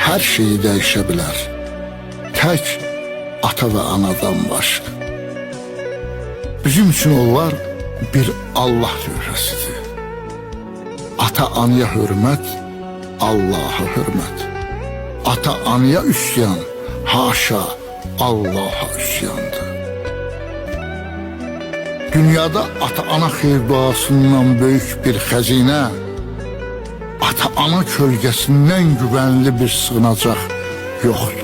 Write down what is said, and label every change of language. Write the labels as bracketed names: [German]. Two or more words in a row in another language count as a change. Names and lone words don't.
[Turkish] her şeyi değişebilir. Tek ata ve anadan başka. Bizim için onlar bir Allah yörəsidir. Ata anaya hürmet, Allah'a hürmet. Ata anaya üsyan, haşa Allah'a üsyandır. [Azerbaijani] Dünyada ata-ana xeyir duasından böyük bir xəzinə, ata-ana kölgəsindən güvənli bir sığınacaq yoxdur.